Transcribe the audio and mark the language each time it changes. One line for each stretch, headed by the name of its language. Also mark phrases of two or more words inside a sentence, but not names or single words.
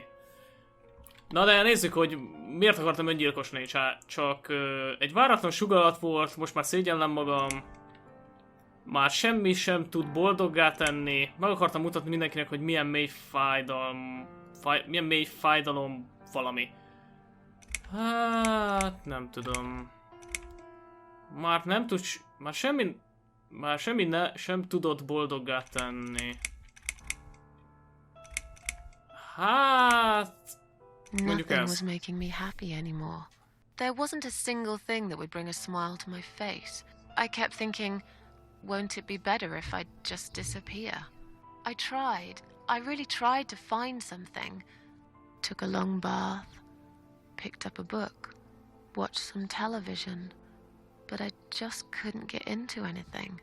Hungarian: Na de nézzük, hogy miért akartam öngyilkos lenni, csak egy váratlan sugallat volt, most már szégyellem magam, már semmi sem tud boldoggá tenni, meg akartam mutatni mindenkinek, hogy milyen mély fájdalom valami. Hát, nem tudom. Már nem tud, már semmi sem tudott boldoggá tenni. Hát... mondjuk
English: Nothing
Hungarian: ez.
English: was making me happy anymore. There wasn't a single thing that would bring a smile to my face. I kept thinking, won't it be better if I just disappear? I tried. I really tried to find something. Took a long bath, picked up a book, watched some television, but I just couldn't get into anything.